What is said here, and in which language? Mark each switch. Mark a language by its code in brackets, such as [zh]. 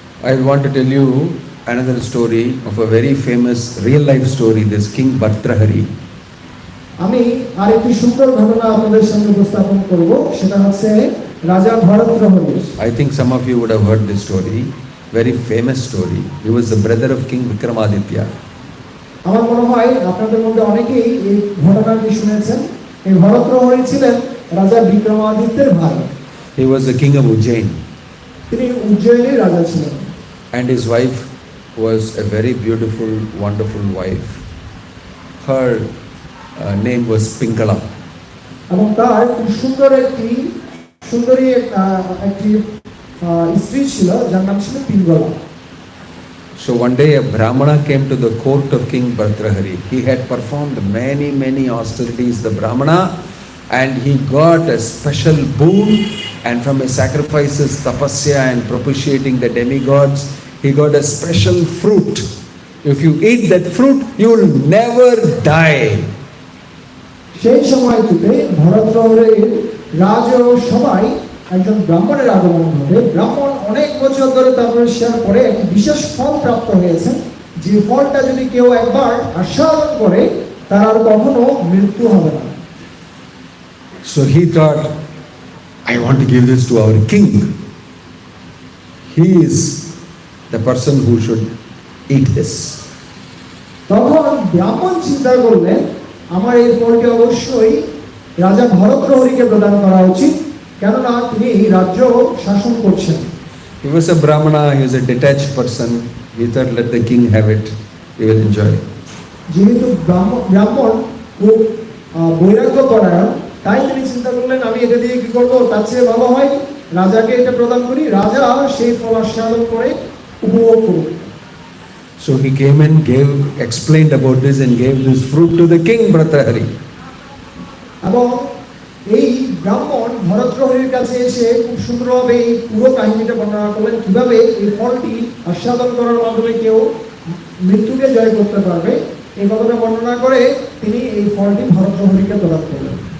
[en] I want to tell you another story of a very famous real life story, this King Bhartrhari. [bn] আমি আরেকটি সুন্দর ঘটনা আপনাদের সামনে উপস্থাপন করব, সেটা হচ্ছে রাজা ভরতৃহরি। [en] I think some of you would have heard this story, very famous story. He was the brother of King Vikramaditya. [bn] আমার মনে হয় আপনাদের মধ্যে অনেকেই এই ঘটনাটি শুনেছেন। এই ভরতৃহরি ছিলেন রাজা বিক্রমাদিত্যের ভাই। [en] He was the king of Ujjain. [bn] তিনি উজ্জয়িনীর রাজা ছিলেন। [en] And his wife was a very beautiful, wonderful wife. Her name was Pingala. [bn] এবং তার সুন্দর সুন্দরী একটি স্ত্রী ছিল, যার নাম ছিল পিঙ্গলা। [en] So one day a Brahmana came to the court of King Bhartrhari. He had performed many austerities, the Brahmana, and he got a special boon, and from his sacrifices, tapasya and propitiating the demigods, he got a special fruit. If you eat that fruit, you will never die. [bn] সেই সময়টিতে ভরতনগরের রাজ ও সবাই একজন ব্রাহ্মণের আগমন ঘটে। ব্রাহ্মণ অনেক বছর ধরে তপস্যার পরে একটি বিশেষ ফল প্রাপ্ত হয়েছে, যে ফলটা যদি কেউ একবার আস্বাদন করে তার আর কখনো মৃত্যু হবে না। [en] So he thought, I want to give this to our king. He is the person who should eat this. [bn] তখন ব্রাহ্মণ চিন্তা করলেন, আমার এই ফলটি অবশ্যই রাজা ভরতহরিকে প্রদান করা উচিত, কেননা তিনি এই রাজ্য শাসন করছেন। [en] He was a Brahmana, he was a detached person. He thought, let the king have it, he will enjoy. [bn] যেহেতু ব্রাহ্মণ খুব বৈরাগ্য পরায়ণ, তাই তিনি চিন্তা করলেন, আমি এটা দিয়ে কি করবো, তার চেয়ে ভালো হয় রাজাকে এটা প্রদান করি, রাজা সেই ফল আস্বাদন করে উপভোগ করুন। [en] So he came and explained about this and gave this fruit to the king, Bhartrahari. [bn] এবং এই ব্রাহ্মণ ভরতহরির কাছে এসে খুব সুন্দরভাবে এই পুরো কাহিনীটা বর্ণনা করলেন, কিভাবে এই ফলটি আস্বাদন করার মাধ্যমে কেউ মৃত্যুকে জয় করতে পারবে। এই কথাটা বর্ণনা করে তিনি এই ফলটি ভরতহরিকে প্রদান করলেন।